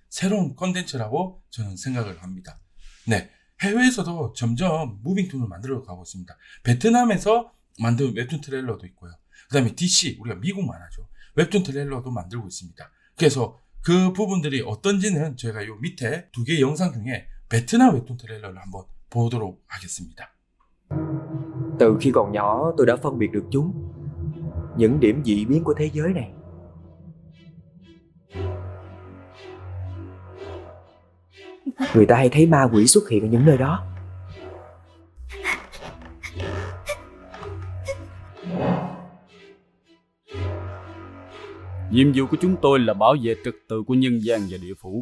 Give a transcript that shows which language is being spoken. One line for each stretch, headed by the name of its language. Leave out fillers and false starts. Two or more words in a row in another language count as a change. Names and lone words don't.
Korean: 새로운 컨텐츠라고 저는 생각을 합니다. 네, 해외에서도 점점 무빙툰을 만들어 가고 있습니다. 베트남에서 만든 웹툰 트레일러도 있고요. 그 다음에 DC, 우리가 미국 만화죠. 웹툰 트레일러도 만들고 있습니다. 그래서 그 부분들이 어떤지는 저희가 요 밑에 2개 영상 중에 베트남 웹툰 트레일러를 한번 보도록 하겠습니다.
Vietnamese: Từ khi còn nhỏ tôi đã phân biệt được chúng, những điểm dị biến của thế giới này. Người ta hay thấy ma quỷ xuất hiện ở những nơi đó. Nhiệm vụ của chúng tôi là bảo vệ trật tự của nhân gian và địa phủ.